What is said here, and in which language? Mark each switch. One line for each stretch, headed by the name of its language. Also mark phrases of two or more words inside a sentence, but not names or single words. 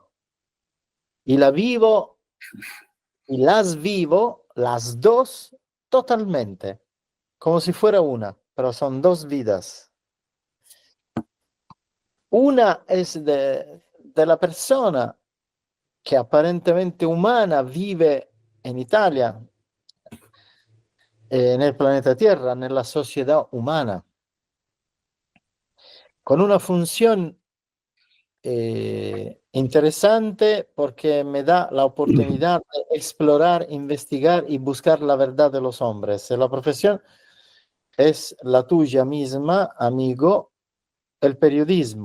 Spanish: Y la vivo, y las vivo, las dos, totalmente, como si fuera una, pero son dos vidas. Una es de la persona que aparentemente
Italian: umana vive in Italia, nel
Spanish: planeta Tierra,
Italian: nella società umana,
Spanish: con una función interesante porque me da la oportunidad de explorar, investigar y buscar la verdad de los hombres. La profesión es la tuya misma, amigo, el periodismo.